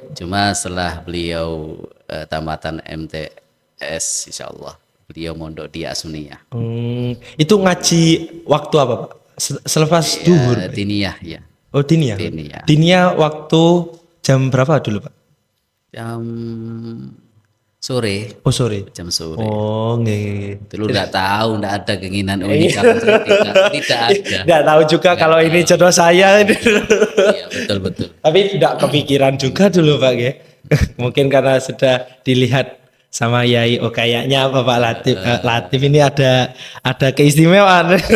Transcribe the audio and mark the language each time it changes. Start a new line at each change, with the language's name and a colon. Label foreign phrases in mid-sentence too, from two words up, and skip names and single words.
Indonesian: Cuma setelah beliau tamatan MTS
Arabic: insya Allah
Indonesian: beliau mondok di Asuniyah. Itu ngaji waktu apa Pak? Selepas duhur. Diniyah ya. Oh diniyah. Diniyah. Diniyah waktu jam berapa dulu Pak? Jam sore. Oh sore. Jam sore. Oh nggih. Dulu nggak tahu, nggak ada keinginan ini kalau saya tidak ada. Nggak tahu juga Nggak kalau ini tahu. jodoh saya. Iya betul. Tapi tidak kepikiran juga dulu Pak ya. Mungkin karena sudah dilihat sama Yai, oh kayaknya Bapak Latif, Latif ini ada keistimewaan.